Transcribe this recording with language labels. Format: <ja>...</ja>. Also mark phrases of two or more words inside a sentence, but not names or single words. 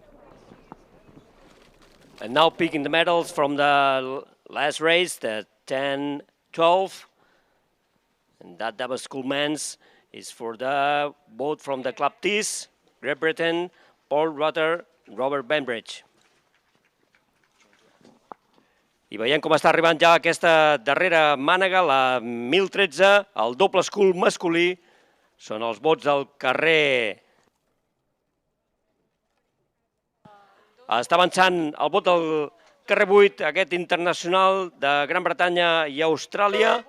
<en>And now picking the medals from the last race, the 10-12. And that double scull men's is for the boat from the Club Tees, Great Britain, Paul Rutter, Robert Benbridge.</en> <ca>I veiem com està arribant ja aquesta darrera mànega, la 1013, el doble scull masculí. Són els bots del carrer. Està avançant el bot del carrer 8, aquest internacional de Gran Bretanya i Austràlia.</ca>